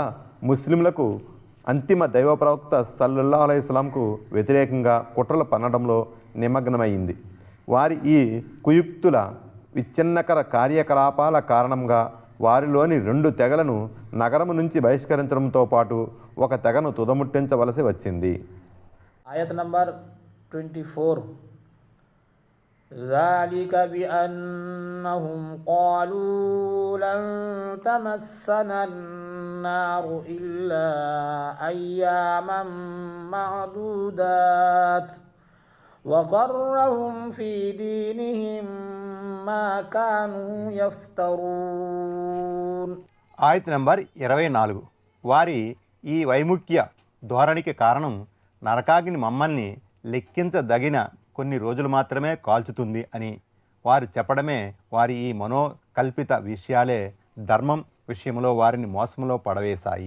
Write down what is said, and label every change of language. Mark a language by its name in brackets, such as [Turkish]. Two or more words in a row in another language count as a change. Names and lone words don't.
[Telugu] ముస్లింలకు అంతిమ దైవ ప్రవక్త [Arabic] صلى الله عليه وسلم [Telugu] వ్యతిరేకంగా కుట్రలు పన్నడంలో నిమగ్నమైంది. వారి ఈ కుయుక్తుల విచ్ఛిన్నకర కార్యకలాపాల కారణంగా వారిలోని 2 తెగలను నగరం నుంచి బహిష్కరించడంతో పాటు ఒక తెగను తుదముట్టించవలసి వచ్చింది. ఆయత్ నంబర్ 24. [Arabic] ذلك بأنهم قالوا لن تمسنا النار إلا أياما معدودات وغرهم في دينهم ما كانوا يفترون. [Telugu] ఆయత్ నంబర్ 24. వారి ఈ వైముఖ్య ధోరణికి కారణం నరకాగ్ని మమ్మల్ని లెక్కించదగిన కొన్ని రోజులు మాత్రమే కాల్చుతుంది అని వారు చెప్పడమే. వారి ఈ మనోకల్పిత విషయాలే ధర్మం విషయంలో వారిని మోసంలో పడవేశాయి.